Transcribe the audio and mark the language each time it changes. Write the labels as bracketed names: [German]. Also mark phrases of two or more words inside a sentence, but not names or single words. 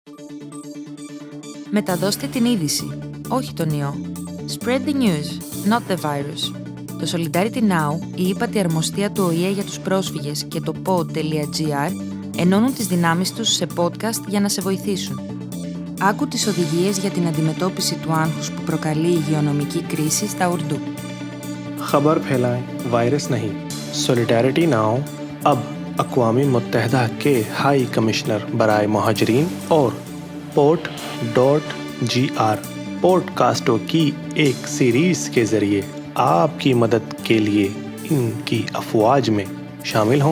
[Greek] Μεταδώστε την είδηση, όχι τον ιό. [English] Spread the news, not the virus. [Greek] Το Solidarity Now, η ύπατη αρμοστία του ΟΗΕ για τους πρόσφυγες και το pod.gr ενώνουν τις δυνάμεις τους σε podcast για να σε βοηθήσουν. Άκου τις οδηγίες για την αντιμετώπιση του άγχους που προκαλεί η υγειονομική κρίση στα Ουρντού. [Urdu] خبر پھیلائیں وائرس نہیں. سولیڈیرٹی ناؤ اب اقوام متحدہ کے ہائی کمشنر برائے مہاجرین اور pod.gr پوڈ کاسٹوں کی ایک سیریز کے ذریعے آپ کی مدد کے لیے ان کی افواج میں شامل ہوں.